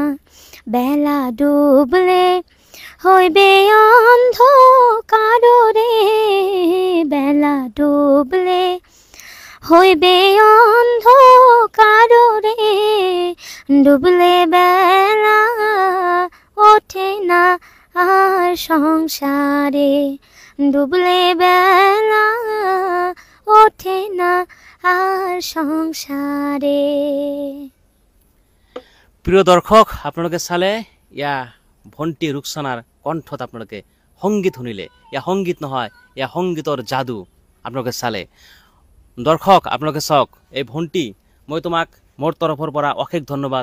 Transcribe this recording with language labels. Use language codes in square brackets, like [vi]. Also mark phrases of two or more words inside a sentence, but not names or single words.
[bn] বেলা ডুবলে হইবে অন্ধকাররে, বেলা ডুবলে হইবে অন্ধকাররে, ডুবলে বেলা ওঠে না আর সংসারে, ডুবলে বেলা ওঠে না আর সংসারে। [as] প্ৰিয় দৰ্শক, আপোনালোকে চালে ইয়া ভণ্টি ৰুকসানাৰ কণ্ঠত আপোনালোকে সংগীত শুনিলে। ইয়া সংগীত নহয়, ইয়া সংগীতৰ যাদু আপোনালোকে চালে। দৰ্শক আপোনালোকে চাওক, এই ভণ্টি, মই তোমাক মোৰ তৰফৰ পৰা অশেষ ধন্যবাদ।